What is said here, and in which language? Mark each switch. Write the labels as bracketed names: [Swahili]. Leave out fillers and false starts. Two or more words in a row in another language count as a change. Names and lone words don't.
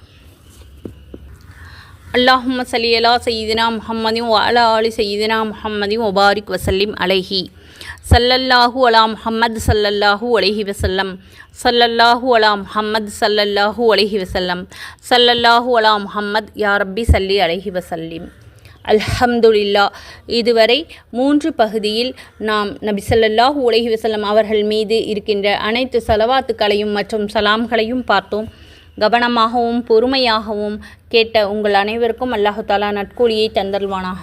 [Arabic] اللهم صل على سيدنا محمد وعلى آل سيدنا محمد وبارك وسلم عليه. صلى الله على محمد صلى الله عليه وسلم. صلى الله على محمد صلى الله عليه وسلم. صلى الله على محمد يا ربي صلي عليه وسلم. [Tamil] அல்ஹம்துலில்லா. இதுவரை 3 பகுதியில் நாம் நபி [Arabic] صلى الله عليه وسلم [Tamil] அவர்கள் மீது இருக்கின்ற அனைத்து ஸலவாத்துக்களையும் மற்றும் சலாம்களையும் பார்த்தோம். கவனமாகவும் பொறுமையாகவும் கேட்ட உங்கள் அனைவருக்கும் அல்லாஹு தஆலா நற்கூலியை தந்தல்வானாக.